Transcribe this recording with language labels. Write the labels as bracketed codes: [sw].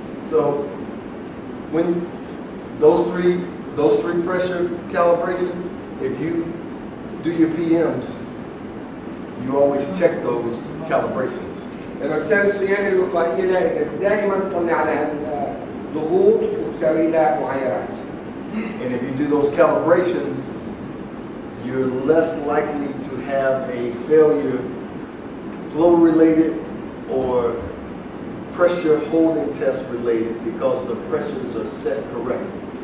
[en] So when those three pressure calibrations, if you do your PMs, you always check those calibrations. [ar] لما تساوي الصيانه الوقائيه لازم دائما تطلع على الضغوط وتساوي لها معايرات. [en] And if you do those calibrations, you're less likely to have a failure, flow related or pressure holding test related, because the pressures are set correctly.